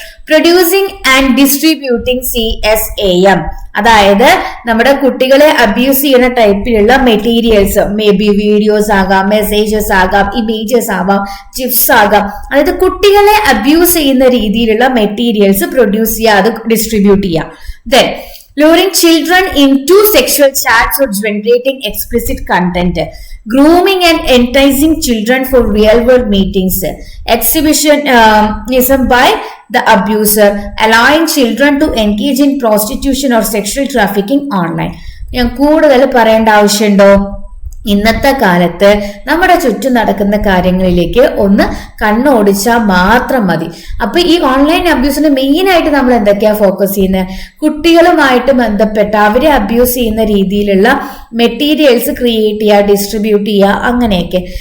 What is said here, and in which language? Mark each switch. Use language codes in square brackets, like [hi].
[en] producing and distributing [ml] CSAM, അതായത് നമ്മുടെ കുട്ടികളെ അബ്യൂസ് ചെയ്യുന്ന ടൈപ്പിലുള്ള മെറ്റീരിയൽസ്, മേ ബി വീഡിയോസ് ആകാം, മെസ്സേജസ് ആകാം, ഇമേജസ് ആവാം, ജിഫ്സ് ആകാം. അതായത് കുട്ടികളെ അബ്യൂസ് ചെയ്യുന്ന രീതിയിലുള്ള മെറ്റീരിയൽസ് പ്രൊഡ്യൂസ് ചെയ്യുക, അത് ഡിസ്ട്രിബ്യൂട്ട് ചെയ്യുക. [en] Then luring children into sexual chats or generating explicit content, grooming and enticing children for real world meetings, exhibitionism by the abuser, allowing children to engage in prostitution or sexual trafficking online. [ml] ഞാൻ കൂടുതൽ പറയേണ്ട ആവശ്യമുണ്ടോ? ഇന്നത്തെ കാലത്ത് നമ്മുടെ ചുറ്റും നടക്കുന്ന കാര്യങ്ങളിലേക്ക് ഒന്ന് കണ്ണോടിച്ചാൽ മാത്രം മതി. അപ്പൊ ഈ ഓൺലൈൻ അബ്യൂസിന് മെയിൻ ആയിട്ട് നമ്മൾ എന്തൊക്കെയാ ഫോക്കസ് ചെയ്യുന്നത്? കുട്ടികളുമായിട്ട് ബന്ധപ്പെട്ട അവരെ അബ്യൂസ് ചെയ്യുന്ന രീതിയിലുള്ള മെറ്റീരിയൽസ് ക്രിയേറ്റ് ചെയ്യുക, ഡിസ്ട്രിബ്യൂട്ട് ചെയ്യുക, അങ്ങനെയൊക്കെ.